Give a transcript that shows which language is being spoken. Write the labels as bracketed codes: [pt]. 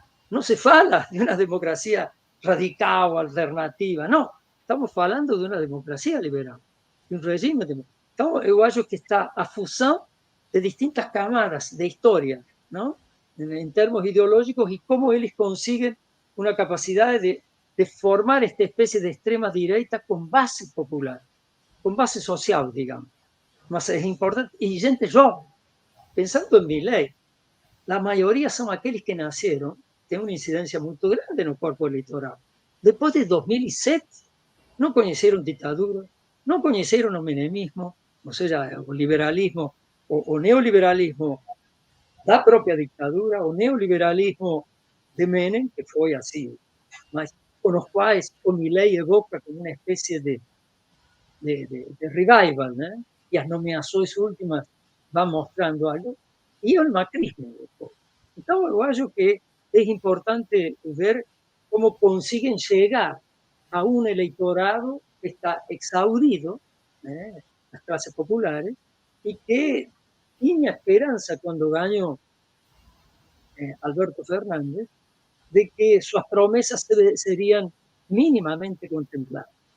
[pt] Não se fala de uma democracia radical, alternativa, não. Estamos falando de uma democracia liberal, de um regime democrático. Então, eu acho que está a fusão de distintas camadas de história, não? [es] En termos ideológicos, y cómo ellos consiguen una capacidad de formar esta especie de extrema derecha con base popular, con base social, digamos. Mas es importante, y gente joven, pensando en Milei, la mayoría son aquellos que nacieron, tienen una incidencia muy grande en el cuerpo electoral. Después de 2007, no conocieron dictadura, no conocieron el menemismo, o sea, el liberalismo o neoliberalismo da propia dictadura, [pt] o neoliberalismo de Menem, [es] que fue así, mas con los cuales o Milei evoca como una especie de revival, ¿no? Y las nomeações últimas van mostrando algo, y el macrismo. Entonces, yo creo que es importante ver cómo consiguen llegar a un electorado que está exhaurido, las clases populares, y que tenía esperanza cuando ganó Alberto Fernández de que sus promesas serían mínimamente contempladas.